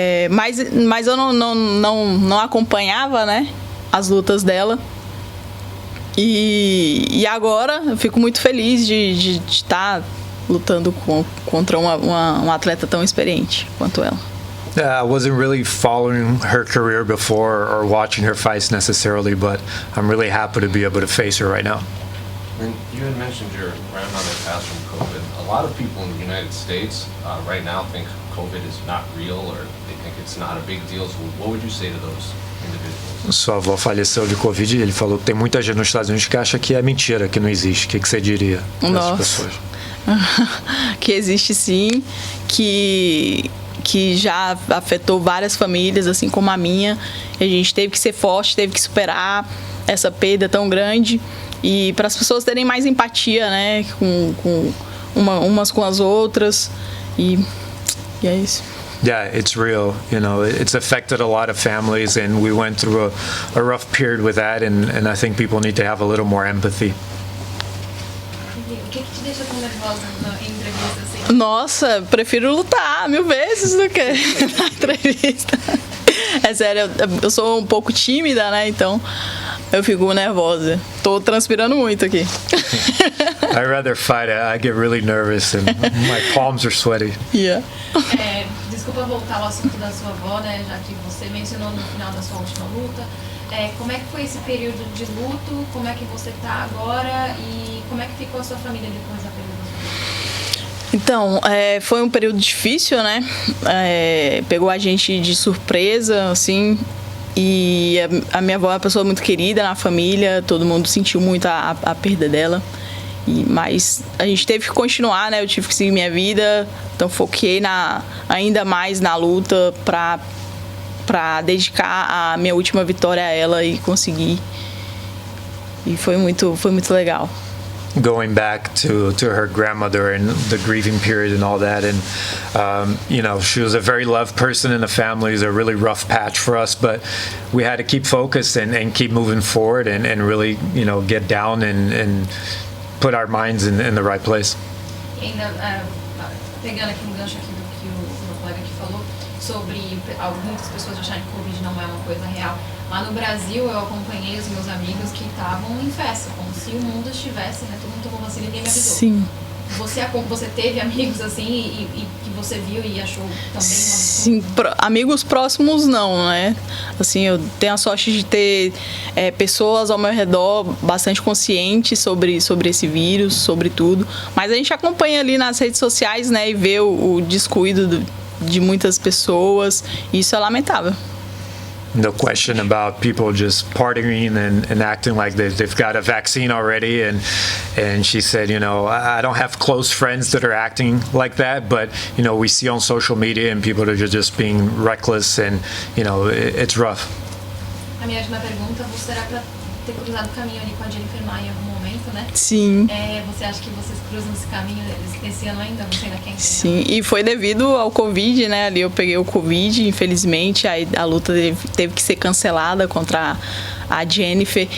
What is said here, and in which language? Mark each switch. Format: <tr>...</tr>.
<pt>Mas eu não acompanhava, né, as lutas dela. E agora eu fico muito feliz de estar lutando contra uma atleta tão experiente quanto ela.</pt> <en>I wasn't really following her career before or watching her fights necessarily, but I'm really happy to be able to face her right now. And you had mentioned your grandmother passed from COVID. A lot of people in the United States right now think COVID is not real, or they think it's not a big deal. So what would you say to those individuals?</en> <pt>Sua avó faleceu de Covid e ele falou que tem muita gente nos Estados Unidos que acha que é mentira, que não existe. O que você diria para essas pessoas? Que existe sim, que já afetou várias famílias, assim como a minha. A gente teve que ser forte, teve que superar. essa perda tão grande e para as pessoas terem mais empatia, né, com umas com as outras e é isso.</pt> <en>Yeah, it's real. You know, it's affected a lot of families, and we went through a rough period with that, and I think people need to have a little more empathy.</en> <pt>O que te deixa tão nervosa em entrevista assim? Nossa, prefiro lutar 1000 vezes do que na entrevista. É sério, eu sou um pouco tímida, né? Então eu fico nervosa. Tô transpirando muito aqui.</pt> <en>I'd rather fight. I get really nervous and my palms are sweaty. Yeah.</en> <pt>Desculpa voltar ao assunto da sua avó, né? Já que você mencionou no final da sua última luta. Como é que foi esse período de luto? Como é que você tá agora? E como é que ficou a sua família depois da perda da sua avó? Então, foi um período difícil, né? Pegou a gente de surpresa, assim. E a minha avó é uma pessoa muito querida na família, todo mundo sentiu muito a perda dela. Mas a gente teve que continuar, né? Eu tive que seguir minha vida, então foquei ainda mais na luta para dedicar a minha última vitória a ela e conseguir. E foi muito legal.</pt> <en>Going back to her grandmother and the grieving period and all that, and you know, she was a very loved person in the family. It was a really rough patch for us, but we had to keep focused and keep moving forward and really, you know, get down and put our minds in the right place.</en> <pt>E ainda pegando aqui um gancho aqui do que o meu colega aqui falou sobre muitas pessoas acharem que o Covid não é uma coisa real. Lá no Brasil, eu acompanhei os meus amigos que estavam em festa, como se o mundo estivesse, né? Todo mundo tomou vacina e ninguém me avisou. Sim. Você teve amigos assim e que você viu e achou também? Sim, amigos próximos não, né? Assim, eu tenho a sorte de ter pessoas ao meu redor bastante conscientes sobre esse vírus, sobre tudo. Mas a gente acompanha ali nas redes sociais, né? E vê o descuido de muitas pessoas. E isso é lamentável.</pt> <en>No question about people just partying and acting like they've got a vaccine already, and she said, you know, I don't have close friends that are acting like that, but you know, we see on social media and people are just being reckless, and you know, it's rough.</en> <pt>A minha última pergunta, você era para ter cruzado o caminho ali com a Jennifer Maia em algum momento, né? Sim. Você acha que vocês cruzam esse caminho esse ano ainda? Você ainda quer? Sim, e foi devido ao Covid, né? Ali eu peguei o Covid, infelizmente, aí a luta teve que ser cancelada contra a Jennifer.</pt>